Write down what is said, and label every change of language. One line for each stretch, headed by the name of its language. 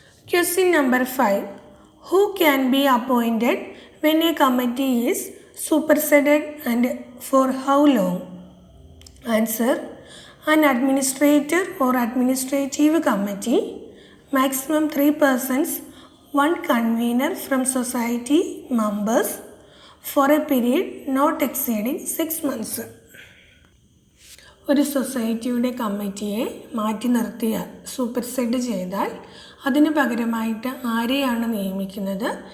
English: Question number 5. Who can be appointed when a committee is superseded and for how long? Answer: an administrator or administrative committee, maximum 3 persons, 1 convener from society members, for a period not exceeding 6 months.
Malayalam: ഒരു സൊസൈറ്റിയുടെ കമ്മിറ്റിയെ മാറ്റി നിർത്തിയാൽ, സൂപ്പർസെഡ് ചെയ്താൽ, അതിന് പകരമായിട്ട് ആരെയാണ് നിയമിക്കുന്നത്?